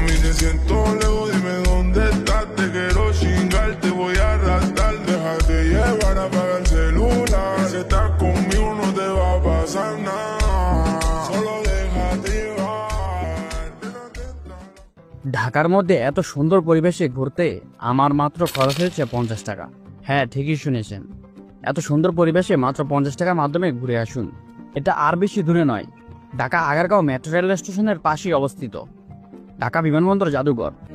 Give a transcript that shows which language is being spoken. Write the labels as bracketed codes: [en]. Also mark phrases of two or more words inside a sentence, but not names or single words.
[es] Me siento lejos, dime dónde estás. Te quiero chingar, te voy a arrastrar. Déjate llevar, apaga el celular. Si estás conmigo no te va a pasar nada. Solo déjate llevar. [bn] ঢাকার মধ্যে এত সুন্দর পরিবেশে ঘুরতে আমার মাত্র খরচ হয়েছে 50 টাকা। হ্যাঁ, ঠিকই শুনেছেন, এত সুন্দর পরিবেশে মাত্র 50 টাকার মাধ্যমে ঘুরে আসুন। এটা আর বেশি দূরে নয়, ঢাকা আগারগাঁও মেট্রো রেল স্টেশনের পাশেই অবস্থিত ঢাকা বিমানবন্দর জাদুঘর।